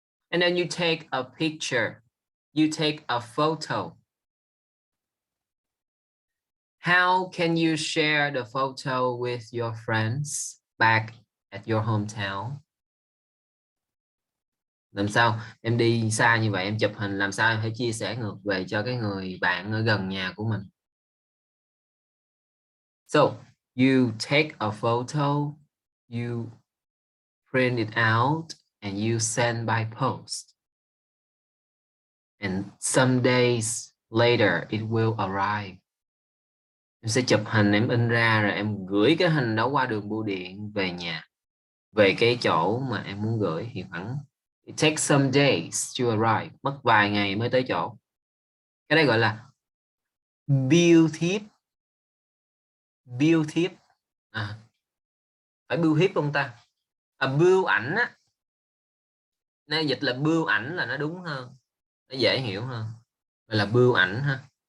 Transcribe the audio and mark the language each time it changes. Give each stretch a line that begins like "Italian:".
English: And then you take a picture, you take a photo. How can you share the photo with your friends back at your hometown?
Vietnamese: Làm sao em đi xa như vậy, em chụp hình làm sao em phải chia sẻ ngược về cho cái người bạn ở gần nhà của mình?
English: So you take a photo, you print it out and you send by post. And some days later it will arrive.
Vietnamese: Em sẽ chụp hình, em in ra rồi em gửi cái hình đó qua đường bưu điện về nhà, về cái chỗ mà em muốn gửi thì khoảng
English: It takes some days to arrive.
Vietnamese: Mất vài ngày mới tới chỗ. Cái đây gọi là bill thiếp. Bill thiếp. Phải bưu thiếp không ta? Bưu ảnh á. Nếu dịch là bưu ảnh là nó đúng hơn. Nó dễ hiểu hơn. Gọi là bưu ảnh ha.